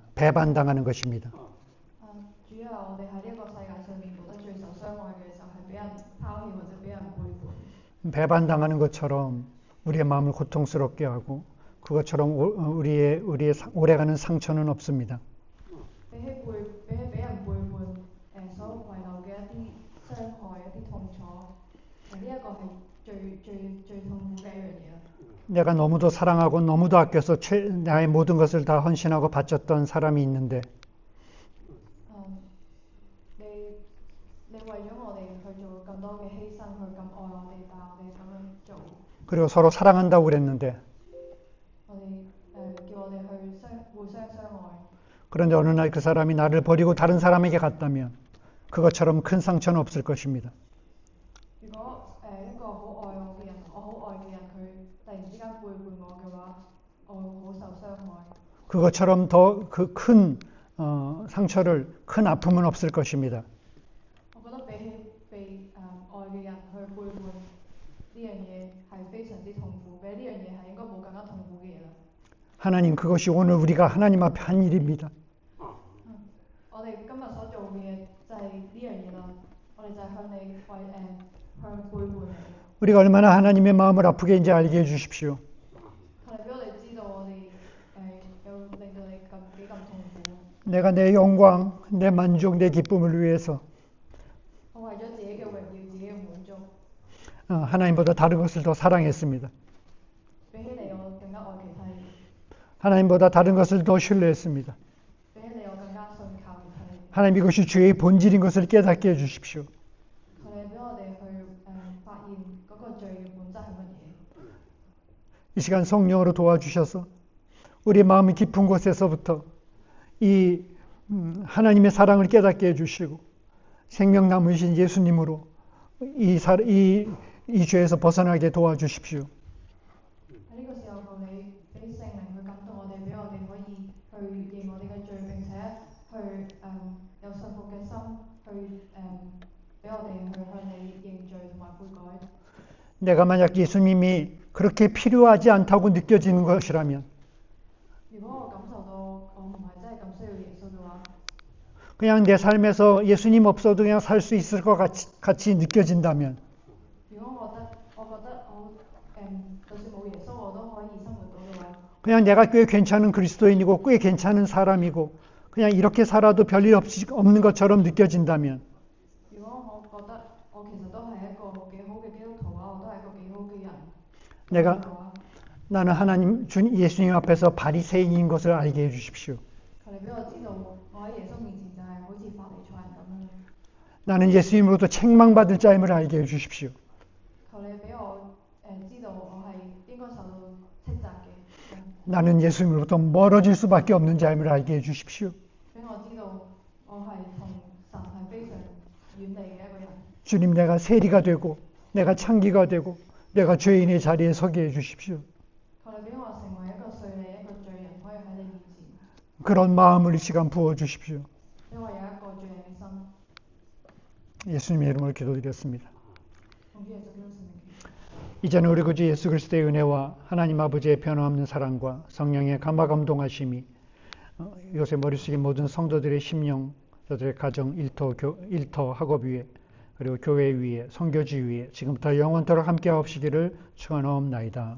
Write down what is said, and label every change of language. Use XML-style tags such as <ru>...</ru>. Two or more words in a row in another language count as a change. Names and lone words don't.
<ko>배반당하는 것입니다.</ko> <yue>主啊，我哋喺呢一個世界上面覺得最受傷害嘅就係俾人拋棄或者俾人背叛。</yue> <ko>배반당하는 것처럼 우리의 마음을 고통스럽게 하고 그것처럼 우리의 오래가는 상처는 없습니다.</ko> <yue>比起俾人背叛，所遺留嘅一啲傷害、一啲痛楚，呢一個係最痛苦嘅一樣嘢啦。</yue> <ko>내가 너무도 사랑하고 너무도 아껴서 나의 모든 것을 다 헌신하고 바쳤던 사람이 있는데</ko> <yue>你為咗我哋去做咁多嘅犧牲，去咁愛我哋，但我哋咁樣做，</yue> <ko>그리고 서로 사랑한다고 그랬는데</ko> <yue>我哋叫我哋去互相相愛。</yue> <ko>그런데 어느 날 그 사람이 나를 버리고 다른 사람에게 갔다면 그것처럼 큰 상처는 없을 것입니다.</ko> <yue>如果一個好愛我嘅人，我好愛嘅人，佢突然之間背叛我嘅話，我會好受傷害。</yue> <ko>그것처럼 더 그 큰 상처를 큰 아픔은 없을 것입니다.</ko> <yue>我覺得比起被愛嘅人去背叛呢樣嘢係非常之痛苦，比呢樣嘢係應該冇更加痛苦嘅嘢啦。</yue> <ko>하나님 그것이 오늘 우리가 하나님 앞에 한 일입니다.</ko> <yue>我哋今日所做嘅嘢就係呢樣嘢啦，我哋就係向你向背叛你。</yue> <ko>우리가 얼마나 하나님의 마음을 아프게 이제 알게 해주십시오.</ko> <yue>係俾我哋知道我哋有令到你幾咁痛苦。</yue> <ko>내가 내 영광, 내 만족, 내 기쁨을 위해서</ko> <yue>我為咗自己嘅榮耀、自己嘅滿足，</yue> <ko>하나님보다 다른 것을 더 사랑했습니다.</ko> <yue>比起你我更加愛其他人，</yue> <ko>하나님보다 다른 것을 더 신뢰했습니다.</ko> <yue>比起你我更加信靠其他人。</yue> <ko>하나님 이것이 죄의 본질인 것을 깨닫게 해주십시오.</ko> <yue>求你俾我哋去發現嗰個罪嘅本質係乜嘢。</yue> <ko>이 시간 성령으로 도와주셔서 우리 마음 깊은 곳에서부터 이 하나님의 사랑을 깨닫게 해주시고 생명 남으신 예수님으로 이 죄에서 벗어나게 도와주십시오.</ko> <yue>喺呢個時候求你俾聖靈去感動我哋，俾我哋可以去認我哋嘅罪，並且去有信服嘅心，去俾我哋去向你認罪同埋悔改。</yue> <ko>내가 만약 예수님이 그렇게 필요하지 않다고 느껴지는 것이라면</ko> <yue>如果我感受到我唔係真係咁需要耶穌嘅話，</yue> <ko>그냥 내 삶에서 예수님 없어도 그냥 살 수 있을 것 같이 느껴진다면</ko> <yue>如果我覺得就算冇耶穌我都可以生活到嘅話，</yue> <ko>그냥 내가 꽤 괜찮은 그리스도인이고 꽤 괜찮은 사람이고 그냥 이렇게 살아도 별일 없는 것처럼 느껴진다면</ko> <yue>如果我覺得我其實都係一個幾好嘅基督徒啊，我都係一個幾好嘅人</yue> <ko>내가</ko> <yue>嘅話，</yue> <ko>나는 예수님 앞에서 바리새인인 것을 알게 해주십시오.</ko> <yue>求你俾我知道我喺耶穌面前就係好似法利賽人咁樣。</yue> <ko>나는 예수님으로부터 책망받을 자임을 알게 해주십시오.</ko> <yue>求你俾我知道我係應該受到斥責嘅。</yue> <ko>나는 예수님으로부터 멀어질 수밖에 없는 자임을 알게 해주십시오.</ko> <yue>俾我知道我係同神係非常遠離嘅一個人。</yue> <ko>주님 내가 세리가 되고 내가 창기가 되고 내가 죄인의 자리에 서게 해주십시오.</ko> <yue>求你俾我成為一個稅吏、一個罪人，可以喺你面前。</yue> <ko>그런 마음을 이 시간 부어주십시오.</ko> <yue>俾我有一個罪人嘅</yue> <ko>예수님의 이름으로 기도드렸습니다. 이제는 우리 구주 예수 그리스도의 은혜와 하나님 아버지의 변함없는 사랑과 성령의 감화감동하심이 요새 머릿속에 모든 성도들의 심령, 저들의 가정, 일터 학업 위에 그리고 교회 위에 선교지 위에 지금부터 영원토록 함께 하옵시기를 축원하옵나이다.</ko>